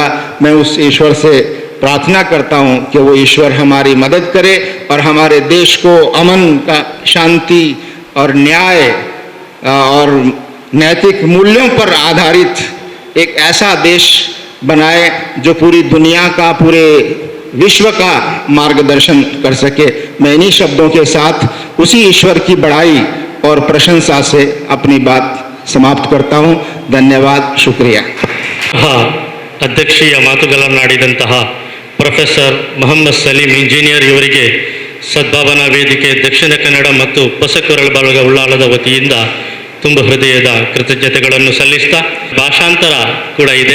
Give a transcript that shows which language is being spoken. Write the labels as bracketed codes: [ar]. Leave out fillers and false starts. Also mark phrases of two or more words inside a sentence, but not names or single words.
[hi] मैं उस ईश्वर से प्रार्थना करता हूँ कि वो ईश्वर हमारी मदद करे और हमारे देश को अमन का, शांति और न्याय और नैतिक मूल्यों पर आधारित एक ऐसा देश बनाए जो पूरी दुनिया का, पूरे विश्व का मार्गदर्शन कर सके। मैं इन्हीं शब्दों के साथ उसी ईश्वर की बड़ाई और प्रशंसा से अपनी बात समाप्त करता हूँ। धन्यवाद, शुक्रिया। [kn] ಅಧ್ಯಕ್ಷೀಯ ಮಾತುಗಳನ್ನಾಡಿದಂತಹ ಪ್ರೊಫೆಸರ್ ಮೊಹಮ್ಮದ್ ಸಲೀಂ ಇಂಜಿನಿಯರ್ ಇವರಿಗೆ ಸದ್ಭಾವನಾ ವೇದಿಕೆ ದಕ್ಷಿಣ ಕನ್ನಡ ಮತ್ತು ಹೊಸಕೊರಳ ಬಳಗ ಉಳ್ಳಾಲದ ವತಿಯಿಂದ ತುಂಬ ಹೃದಯದ ಕೃತಜ್ಞತೆಗಳನ್ನು ಸಲ್ಲಿಸ್ತಾ, ಭಾಷಾಂತರ ಕೂಡ ಇದೆ.